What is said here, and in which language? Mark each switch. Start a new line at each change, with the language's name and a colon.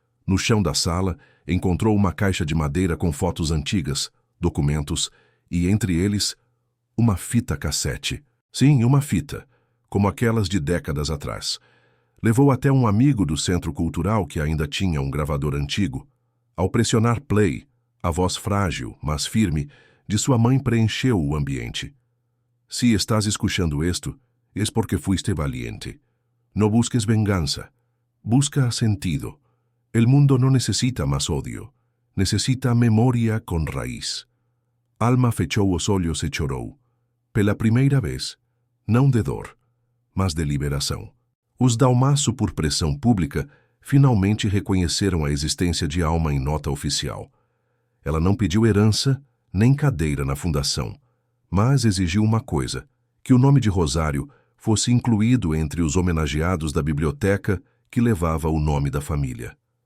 Portuguese: No chão da sala, encontrou uma caixa de madeira com fotos antigas, documentos, e entre eles, uma fita cassete. Sim, uma fita, como aquelas de décadas atrás. Levou até um amigo do centro cultural que ainda tinha um gravador antigo. Ao pressionar play, a voz frágil, mas firme, de sua mãe preencheu o ambiente.
Spanish: Si estás escuchando esto, es porque fuiste valiente. No busques venganza. Busca sentido. El mundo no necesita más odio. Necesita memoria con raiz.
Portuguese: Alma fechou os olhos e chorou. Pela primeira vez, não de dor, mas de liberação. Os Dalmasso, por pressão pública, finalmente reconheceram a existência de Alma em nota oficial. Ela não pediu herança nem cadeira na fundação, mas exigiu uma coisa, que o nome de Rosário fosse incluído entre os homenageados da biblioteca que levava o nome da família.